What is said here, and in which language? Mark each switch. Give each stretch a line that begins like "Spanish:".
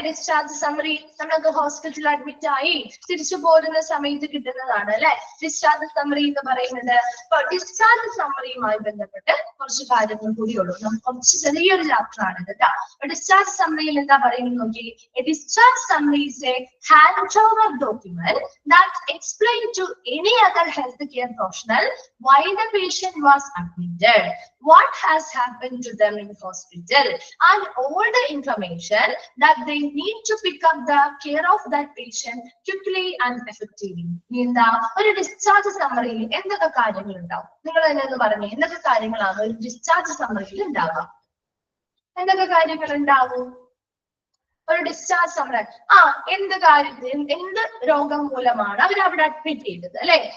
Malayalam: Discharge summary നമ്മളൊക്കെ ഹോസ്പിറ്റലിൽ admit ആയി തിരിച്ചു പോരുന്ന സമയത്ത് കിട്ടുന്നതാണ് അല്ലെ ഡിസ്ചാർജ് സമ്മറി എന്ന് പറയുന്നത്. അപ്പൊ ഡിസ്ചാർജ് സമ്മറിയുമായി ബന്ധപ്പെട്ട് കുറച്ച് കാര്യങ്ങൾ കൂടിയുള്ളൂ. നമുക്ക് കുറച്ച് ചെറിയൊരു ചാപ്റ്റർ ആണ് കേട്ടോ. ഡിസ്ചാർജ് സമ്മറിയിൽ എന്താ പറയുന്നത് നോക്കി.
English: Discharge summary is a handover document that explains to any other healthcare professional why the patient was admitted, what has happened to them in hospital, and all the information that they need to pick up the care of that patient quickly and effectively.
Malayalam: എന്താ ഒരു discharge സമ്മറിയിൽ എന്തൊക്കെ കാര്യങ്ങൾ ഉണ്ടാവും? നിങ്ങൾ തന്നെ ഒന്ന് പറഞ്ഞു. എന്തൊക്കെ കാര്യങ്ങളാണ് ഒരു ഡിസ്ചാർജ് സമ്മറിയിൽ ഉണ്ടാവുക? എന്തൊക്കെ കാര്യങ്ങൾ ഉണ്ടാവും ഒരു ഡിസ്ചാർജ് സമ്മറി? എന്ത് കാര്യത്തിൽ എന്ത് രോഗം മൂലമാണ് അവർ അവിടെ അഡ്മിറ്റ് ചെയ്തത് അല്ലെ?